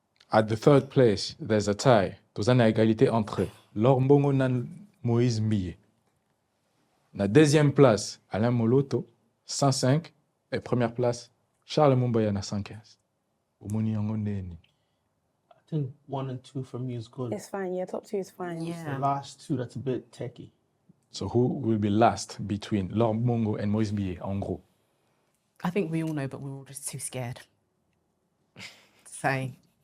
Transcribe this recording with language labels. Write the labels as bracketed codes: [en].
[en] At the third place, there's a tie. [fr] Tozana égalité entre Laure Mbongo na Moïse Mbiye. La deuxième place, Alain Moloto, 105. Et première place, Charles Mbaya na 115. [ln] Omoni yango ndeni. [en] I think 1 and 2 for me is good. It's fine, yeah, top 2 is fine. The Yeah. last 2, that's a bit techie. So who will be last between Laure Mbongo and Moïse Mbiye, [fr] en gros? [en] I think we all know, but we're all just too scared to say,